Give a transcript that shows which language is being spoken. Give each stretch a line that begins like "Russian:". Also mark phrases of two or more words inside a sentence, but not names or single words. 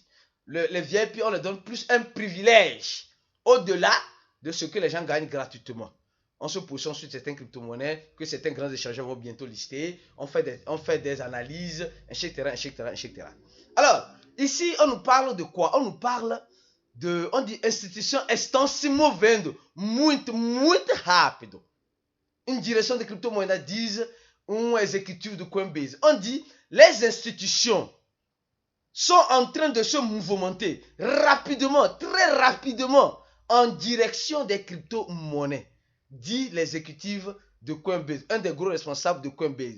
French: Les VIP, on leur donne plus un privilège au-delà de ce que les gens gagnent gratuitement. On se positionne sur certaines crypto-monnaies que certains grands échangeurs vont bientôt lister. On fait des analyses, etc. Alors, ici, on nous parle de quoi? On nous parle de, on dit,
Portuguese: instituição estão se movendo muito rápido.
French: Une direction de crypto-monnaies disent, exécutif de Coinbase. On dit, les institutions sont en train de se mouvementer rapidement, très rapidement, en direction des crypto-monnaies, dit l'exécutif de Coinbase, un des gros responsables de Coinbase.